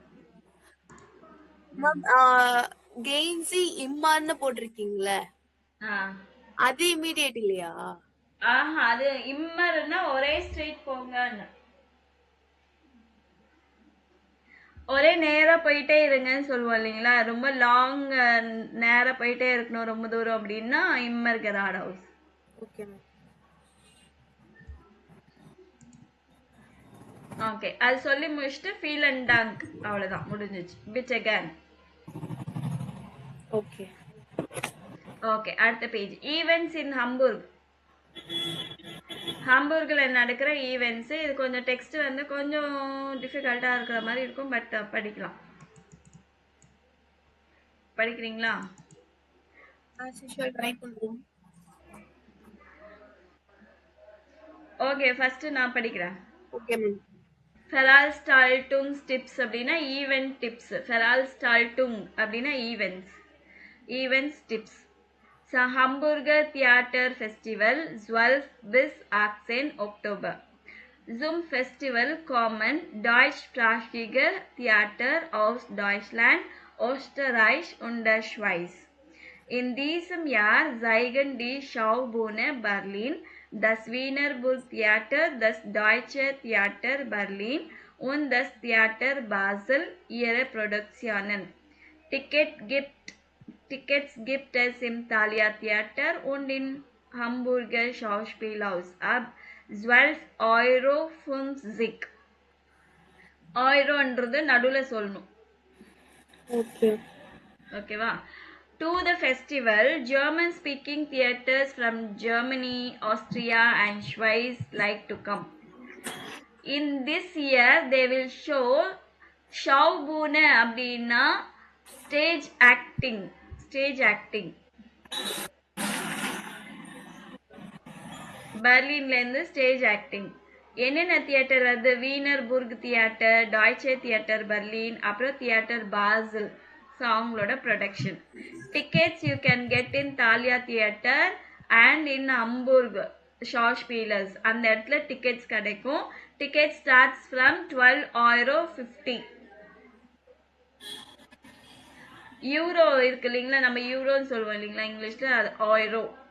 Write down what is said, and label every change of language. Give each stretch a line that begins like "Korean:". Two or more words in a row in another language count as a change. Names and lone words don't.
Tamil: மேம் கெயின்சி இம்மான்னு போட்டிருக்கீங்களே, அது இமீடியட் இல்லையா? அது இம்மர்னா ஒரே ஸ்ட்ரெயிட் போங்கன்னு. ஒரே நேரா போயிட்டே இருங்கன்னு சொல்லுவோம் இல்லைங்களா, ரொம்ப லாங் நேரா போயிட்டே இருக்கணும் ரொம்ப தூரம் அப்படின்னா
German: immer geradeaus.
Tamil: ஓகே மேம். ஓகே, அது சொல்லி முடிச்சுட்டு
German: vielen Dank
Tamil: அவ்வளவுதான் முடிஞ்சிச்சு.
German: bitte gern.
Tamil: ஓகே. ஓகே, அடுத்த பேஜ்.
English: events in Hamburg.
Tamil: ஹம்பூர்கில் நடக்கிற ஈவெண்ட்ஸு. இது கொஞ்சம் டெக்ஸ்ட் வந்து கொஞ்சம் டிஃபிகல்ட்டாக இருக்கிற மாதிரி இருக்கும், பட் படிக்கலாம். படிக்கிறீங்களா? ட்ரை பண்ணுறோம். ஓகே, ஃபஸ்ட்டு நான் படிக்கிறேன். ஓகே மேம்.
German: Veranstaltung Tipps
Tamil: அப்படின்னா
English: event tips.
Tamil: ஃபெரால்ஸ்டால்டுங் அப்படின்னா ஈவெண்ட்ஸ்.
English: events tips.
German: Hamburger Theater Festival 12 bis 18 Oktober. Zum Festival kommen deutschsprachige Theater aus Deutschland, Österreich und der Schweiz. In diesem Jahr zeigen die Schaubühne Berlin, das Wiener Burgtheater, das Deutsche Theater Berlin und das Theater Basel ihre Produktionen. Tickets gibt es im Thalia Theater und im Hamburger Schauspielhaus ab 12,50 €.
Tamil: Euroன்றது நடுவுல சொல்லணும். ஓகே. ஓகேவா?
English: To the festival, German speaking theaters from Germany, Austria and Schweiz like to come. In this year, they will show Schaubühne அப்படின்னா stage acting.
Tamil: பெர்லின்லேருந்து
English: stage acting.
Tamil: என்னென்ன தியேட்டர் அது? வீனர் புர்க் தியேட்டர், டாய்ச்சே தியேட்டர் பெர்லின், அப்புறம் தியேட்டர் பாசில். ஸோ அவங்களோட ப்ரொடக்ஷன்.
English: tickets you can get in Thalia Theater and in Hamburg Schauspielhaus.
Tamil: அந்த இடத்துல டிக்கெட்ஸ் கிடைக்கும்.
English: ticket starts from
Tamil: 12,50 €. யூரோ இருக்கு இல்லைங்களா, நம்ம யூரோன்னு சொல்லுவோம் இல்லைங்களா இங்கிலீஷ்ல, அது €.